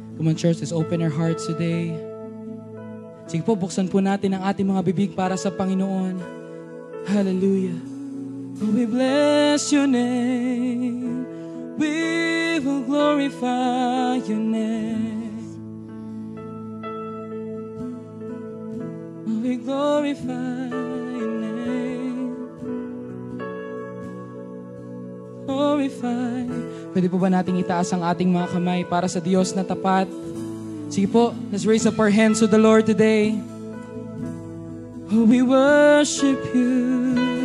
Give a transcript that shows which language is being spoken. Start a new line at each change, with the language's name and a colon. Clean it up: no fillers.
English: Come on, church, let's open our hearts today.
Filipino: Sige po, buksan po natin ang ating mga bibig para sa Panginoon.
English: Hallelujah. Oh, we bless your name. We will glorify your name. Oh, we glorify your name. Glorify.
Filipino: Pwede po ba nating itaas ang ating mga kamay para sa Diyos na tapat? Sige po,
English: let's raise up our hands to the Lord today. Oh, we worship you.